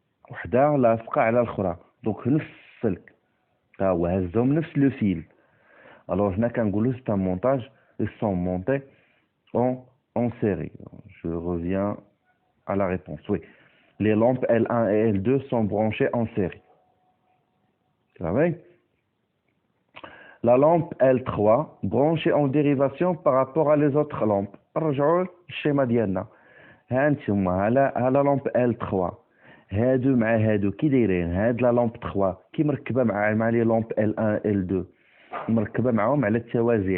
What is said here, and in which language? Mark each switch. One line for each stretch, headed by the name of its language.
Arabic: وحده لاصقه على الاخرى، دونك نفس السلك ها هو هزهم نفس لو فيل. الوغ هنا كنقولوا سي ان مونتاج
French: ils sont montés en série. Je reviens à la réponse. Oui, les lampes L1 et L2 sont branchées en série. Savez? La lampe L3 branchée en dérivation par rapport à les autres lampes.
Arabic: رجعوا الشيما ديالنا. ها انتم على لامب L3 هادو مع هادو كي دايرين؟ هاد لا لامب 3 كي مركبه مع لي لامب L1 L2 مركبه معاهم على التوازي.